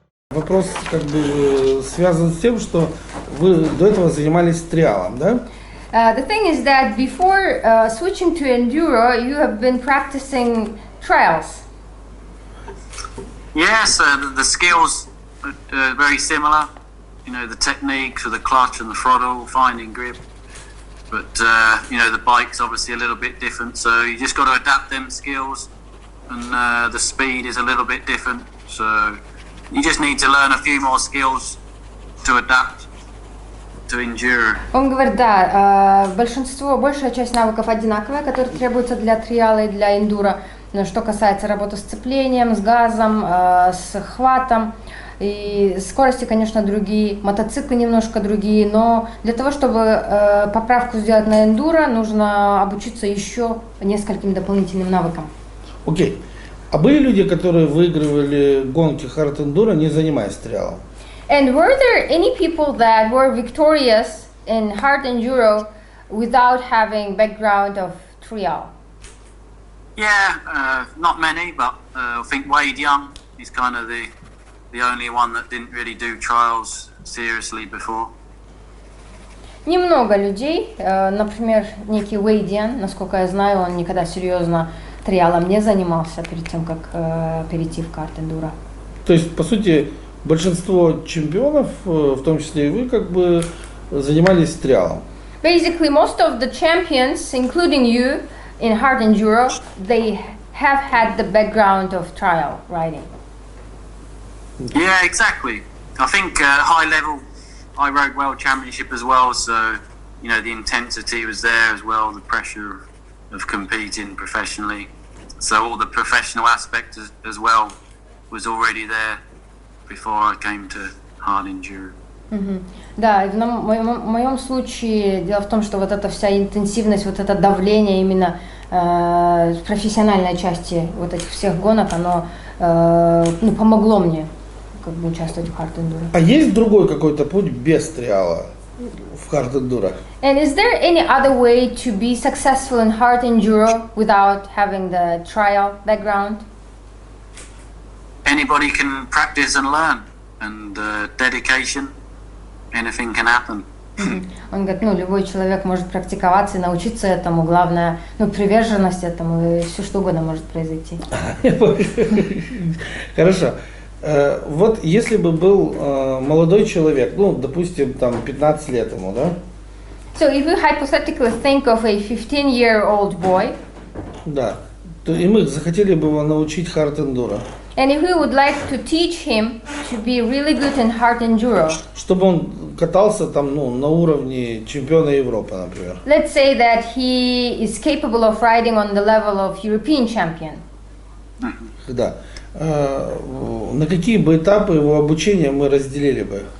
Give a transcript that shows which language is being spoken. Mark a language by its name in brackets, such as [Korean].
[Russian] Вопрос как бы связан с тем, что вы до этого занимались триалом, да? [English] The thing is that before switching to Enduro, you have been practicing trials. Yes, the skills are very similar. You know, the techniques of the clutch and the throttle, finding grip. But, you know, the bike's obviously a little bit different, so you just got to adapt them skills. And the speed is a little bit different, so you just need to learn a few more skills to adapt to Enduro. [Russian] Он говорит, да, большая часть навыков одинаковая, которые требуются для триала и для эндуро. Но что касается работы с сцеплением, с газом, с хватом, и скорости, конечно, другие, мотоциклы немножко другие, но для того, чтобы поправку сделать на эндуро, нужно обучиться еще нескольким дополнительным навыкам. Окей. А были люди, которые выигрывали гонки Hard Enduro, не занимаясь триалом? [English] And were there any people that were victorious in Hard Enduro without having background of trial? Yeah, not many, but I think Wade Young is kind of the only one that didn't really do trials seriously before. [Russian] Немного людей, например, некий Уэйдиан, насколько я знаю, он никогда серьезно триалом не занимался перед тем, как перейти в Hard Enduro. То есть, по сути, большинство чемпионов, в том числе и вы, как бы занимались триалом. [English] Basically, most of the champions, including you, in Hard Enduro, they have had the background of trial riding. Yeah, exactly. I think high level, I rode World Championship as well, so you know the intensity was there as well, the pressure of competing professionally. So all the professional aspect as well was already there before I came to Hard Enduro. [Russian] Да, в моем случае дело в том, что вот эта вся интенсивность, вот это давление именно в профессиональной части вот этих всех гонок, оно помогло мне как бы участвовать в Hard Enduro. А есть другой какой-то путь без триала в Hard Enduro? [English] And is there any other way to be successful in Hard Enduro without having the trial background? Anybody can practice and learn, and dedication, anything can happen. [Russian] Он говорит, любой человек может практиковаться и научиться этому, главное, приверженность этому, и все что угодно может произойти. Хорошо. Вот если бы был молодой человек, допустим, там 15 лет ему, да? [English] So if you hypothetically think of a 15-year-old boy, [Russian] да, то и мы захотели бы его научить Hard Enduro. [English] And if we would like to teach him to be really good in Hard Enduro, [Russian] чтобы он катался там, на уровне чемпиона Европы, например. [English] Let's say that he is capable of riding on the level of European champion. [Russian] Да. На какие бы этапы его обучения мы разделили бы?